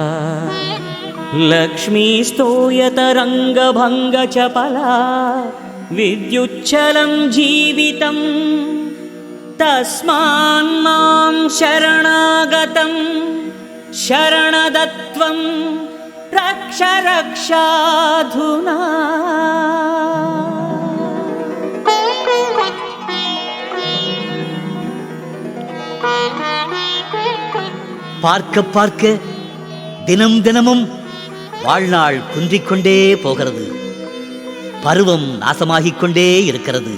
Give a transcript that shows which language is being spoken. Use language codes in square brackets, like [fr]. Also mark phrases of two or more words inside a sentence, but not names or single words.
[sa] लक्ष्मीस्तूयतरङ्गभङ्गचपला विद्युच्चलं जीवितं तस्मान्मां शरणागतं शरणदत्वं रक्ष रक्षाधुना. [ta] பார்க்க பார்க்க தினம் தினமும் வாழ்நாள் குன்றிக்கொண்டே போகிறது. பருவம் நாசமாகிக் கொண்டே இருக்கிறது.